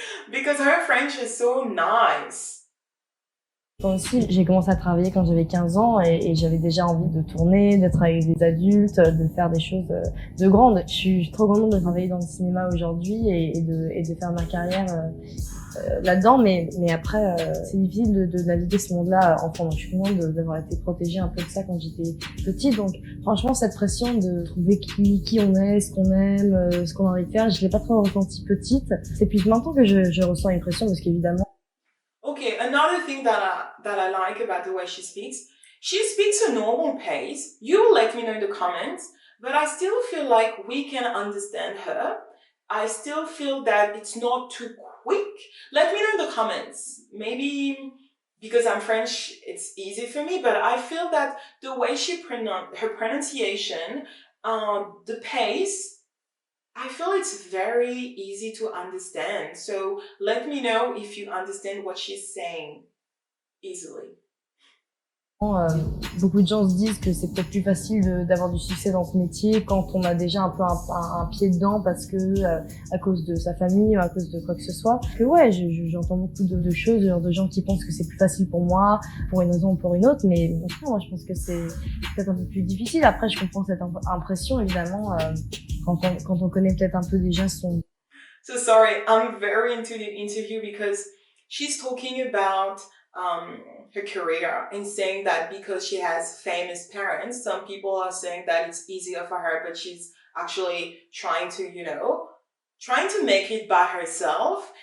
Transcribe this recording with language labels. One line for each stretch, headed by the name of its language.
English: Because her French is so nice.
French: Moi aussi, j'ai commencé à travailler quand j'avais 15 ans et j'avais déjà envie de tourner, d'être avec des adultes, de faire des choses de grandes. Je suis trop contente de travailler dans le cinéma aujourd'hui et de faire ma carrière là-dedans, mais après, c'est difficile de naviguer ce monde-là enfant. Donc, je suis contente d'avoir été protégée un peu de ça quand j'étais petite. Donc, franchement, cette pression de trouver qui on est, ce qu'on aime, ce qu'on a envie de faire, je l'ai pas trop ressenti petite. C'est plus maintenant que je ressens une pression parce qu'évidemment,
English: Okay, another thing that I like about the way she speaks a normal pace. You will let me know in the comments, but I still feel like we can understand her. I still feel that it's not too quick. Let me know in the comments. Maybe because I'm French, it's easy for me, but I feel that the way her pronunciation, the pace, I feel it's very easy to understand. So let me know if you understand what she's saying easily.
French: Beaucoup de gens se disent que c'est peut-être plus facile d'avoir du succès dans ce métier quand on a déjà un peu un pied dedans parce que à cause de sa famille ou à cause de quoi que ce soit. Que ouais, j'entends beaucoup de choses, de gens qui pensent que c'est plus facile pour moi, pour une raison ou pour une autre, mais franchement, moi je pense que c'est peut-être un peu plus difficile. Après, je comprends cette impression évidemment quand on connaît peut-être un peu déjà son...
English: So sorry, I'm very into the interview because she's talking about her career and saying that because she has famous parents, some people are saying that it's easier for her, but she's actually trying to, trying to make it by herself.